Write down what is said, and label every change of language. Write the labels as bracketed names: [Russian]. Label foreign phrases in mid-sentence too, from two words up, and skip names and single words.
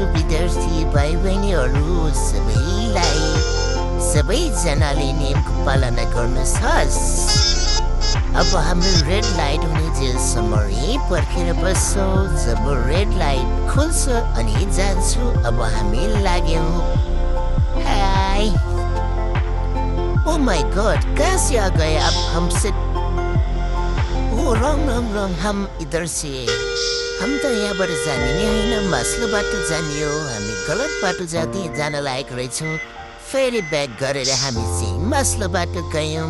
[Nepali] विद्यार्थी भाइ बहिनीहरू सबैजनाले नियमको पालना गर्नुहोस्। अब हाम्रो [English] red light [Nepali] हुने जेलसम्म यहीँ पर्खेर बस्छौँ। जब [English] red light [Nepali] खुल्छ अनि जान्छु। अब हामी लाग्यौँ। हाय। [English] Oh my God, [Hindi] कहाँ से आ गए अब हमसे? ओ रङ हम इधर से। [Nepali] हम त यहाँबाट जाने नै होइन, मास्लो बाटो जाने हो। हामी गलत बाटो जान लायक रहेछौँ। फेरि ब्याक गरेर हामी चाहिँ मास्लो बाटो गयौँ।